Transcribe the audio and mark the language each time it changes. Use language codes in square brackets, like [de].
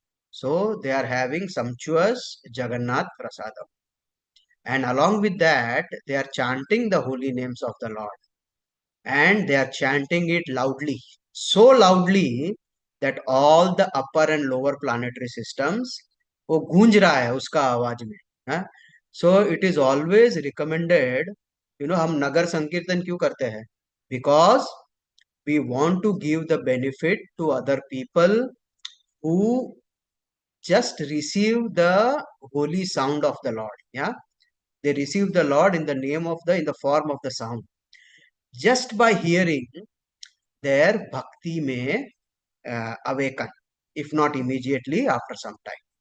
[en] So they are having sumptuous Jagannath Prasadam. And along with that, they are chanting the holy names of the Lord. And they are chanting it loudly. So loudly that all the upper and lower planetary systems [hi] वो गूंज रहा है उसका आवाज में. हाँ? [en] So it is always recommended, [hi] हम नगर संकीर्तन क्यों करते हैं? [en] Because we want to give the benefit to other people who just receive the holy sound of the Lord. Yeah, they receive the Lord in the form of the sound. Just by hearing, their bhakti may awaken, if not immediately, after some time.